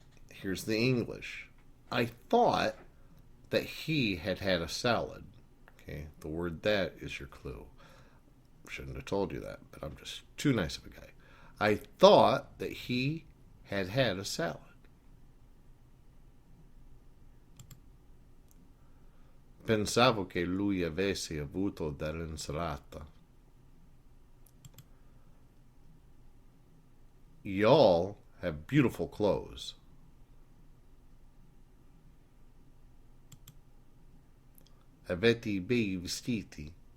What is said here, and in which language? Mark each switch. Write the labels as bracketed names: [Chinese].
[English] Here's the English. I thought that he had had a salad. Okay, the word that is your clue. Shouldn't have told you that, but I'm just too nice of a guy. I thought that he had had a salad. [Italian] Pensavo che lui avesse avuto dell'insalata. [English] Y'all have beautiful clothes. [Italian] Avete bei vestiti.